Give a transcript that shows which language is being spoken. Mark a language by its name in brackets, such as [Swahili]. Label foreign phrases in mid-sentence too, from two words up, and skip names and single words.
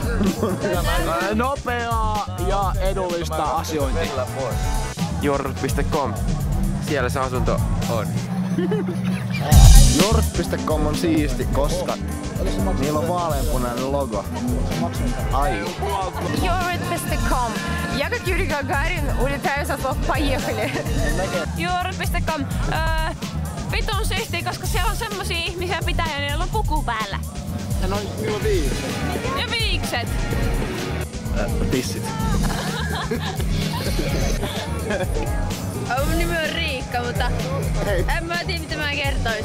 [Finnish] Nopeaa ja edullista asiointia. Jort.com. Siellä se asunto on. Jort.com on siisti, koska niillä on vaaleanpunainen logo. Ai. Jort.com. [Russian] Я как Юрий Гагарин улетаю со слов «поехали». [Finnish] Jort.com. Vitun siistiä, koska siellä on semmosia ihmisiä pitää ja niillä on puku päällä. Ja niillä on viikset. Ja viikset. Tissit. Mun nimi on Riikka, mutta en mä tiedä mitä mä kertoisin.